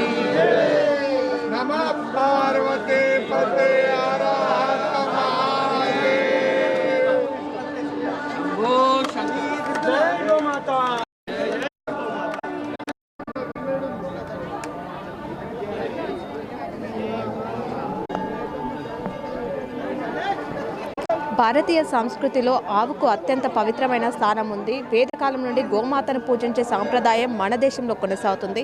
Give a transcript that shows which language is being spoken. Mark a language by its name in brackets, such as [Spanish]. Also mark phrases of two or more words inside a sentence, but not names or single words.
[Sanskrit] नमः पार्वती पते हर हर महादेव। [Hindi] ओ शंकर जय माता। [Telugu] భారతీయ సంస్కృతిలో ఆవుకు అత్యంత పవిత్రమైన స్థానం ఉంది. వేదకాలం నుండి గోమాతను పూజించే సాంప్రదాయం మన దేశంలో కొనసాగుతుంది.